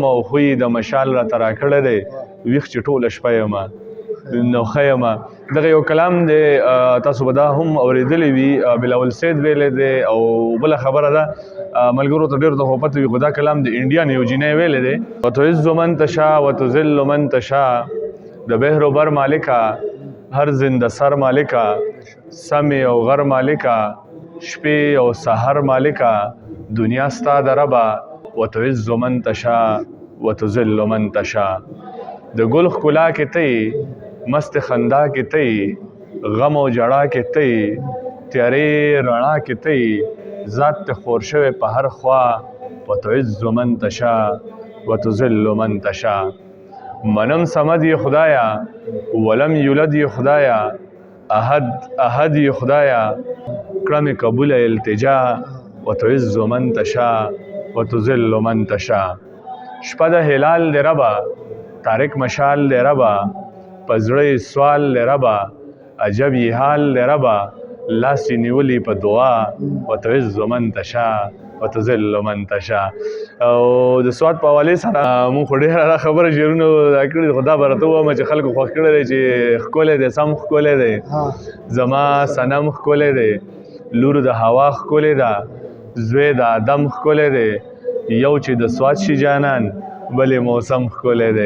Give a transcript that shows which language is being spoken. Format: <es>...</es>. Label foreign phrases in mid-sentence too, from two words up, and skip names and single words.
<ps>او خوی د مشال راته راکړی دی، ویښ چې ټوله شپه یم نو ښه یم. دغه یو کلام دی، تاسو به دا هم اورېدلی وي، بلاول سید ویلی دی. او بله خبره ده ملګرو ته ډېر ته خو پته وي، خو دا کلام د انډیا نه یو جینۍ ویلی دی،</ps> <ar>وتعز من تشاء وتذل من تشاء.</ar> <ps>د بحر و بر مالکه، هر زنده سر مالکه، سمې او غر مالکه، شپې او سحر مالکه، دنیا ستا د ربه،</ps> <ar>وتعز من تشاء وتذل من تشاء.</ar> <ps>د ګل ښکلا کې ته یې، مست خندا کې ته یې، غم او ژړا کې ته یې، تیارې رڼا کې ته یې، ذات ته خور شوی په هر خوا،</ps> <ar>وتعز من تشاء وتذل من تشاء.</ar> <ps>منم صمد یې خدایه،</ps> <ar>ولم یولد</ar> <ps>یې خدایه، احد یې خدایه، کړه مې قبوله التجا،</ps> <ar>وتعز من تشاء وتذل من تشاء.</ar> <ps>شپه د هلال دی ربه، تارک مشال دی ربه، په زړه یې سوال دی ربه، عجب یې حال دی ربه، لاس یې نیولي په دعا</ps> <ar>وتعز من تشاء وتذل من تشاء.</ar> <ps>او د سواد په حوالې سره مونږ خو ډېره خبره شعرونه دا کړي خو دا به راته ووایم چې خلکو خوښ کړی دی چې ښکلی دی سم ښکلی دی زما صنم ښکلی دی لور د هوا ښکلی ده زوی د ادم ښکلی دی یو چې د سواد شي جانان بلې موسم ښکلی دی</ps>